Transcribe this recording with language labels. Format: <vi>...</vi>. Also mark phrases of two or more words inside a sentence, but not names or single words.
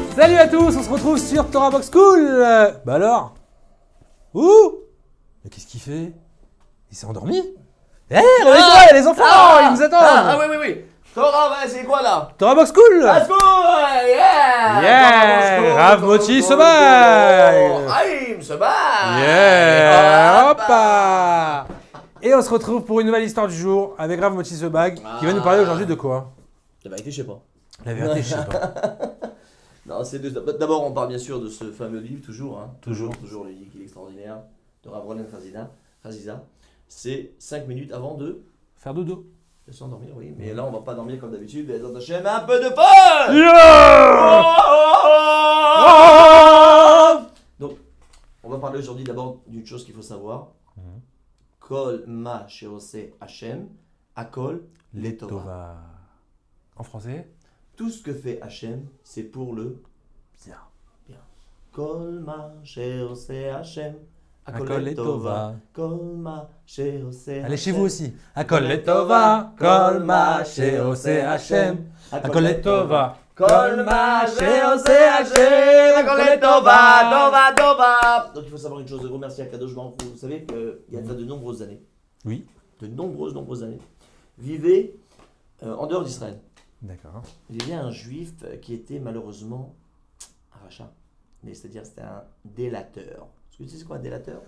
<fr>Salut à tous, on se retrouve sur Torah Box School. Bah alors? Ouh? Mais qu'est-ce qu'il fait? Il s'est endormi? Eh, réveille-toi, il y a les enfants, ils nous attendent. Oui. Torah, c'est quoi là? Torah Box School.</fr> <en>Let's go! Yeah!</en> <fr>Yeah! Rav Moti se bague. Aïm se bague. Yeah! Hoppa! Et on se retrouve pour une nouvelle histoire du jour avec Rav Moti se bague qui va nous parler aujourd'hui de quoi? La vérité, je sais pas. La vérité, je sais pas. Non, c'est d'abord, on parle bien sûr de ce fameux livre, toujours. Hein, Toujours le livre qui est extraordinaire, de Rav Ronen Chaziza. C'est 5 minutes avant de Faire dodo. s'endormir, oui. Mais là, on va pas dormir comme d'habitude. Mais un peu de fun! Yeah! Donc, on va parler aujourd'hui d'abord d'une chose qu'il faut savoir.</fr> <he>כל מה שעושה השם, הכל לטובה. Tova.</he> <fr>En français? Tout ce que fait Hashem, c'est pour le Bien.</fr> <he>כל מה שעושה השם, הכל לטובה. כל מה שעושה השם.</he> <fr>Allez chez vous aussi.</fr> <he>הכל לטובה. כל מה שעושה השם. הכל לטובה. כל מה שעושה השם, הכל לטובה, טובה.</he> <fr>Donc il faut savoir une chose, remercier</fr> <he>הקדוש ברוך הוא.</he> <fr>Vous savez qu'il y a de nombreuses années, Oui. de nombreuses années, vivait en dehors d'Israël. D'accord. Il y avait un juif qui était malheureusement un rachat. Mais c'est-à-dire c'était un délateur. Est-ce que tu sais c'est quoi un délateur?</fr>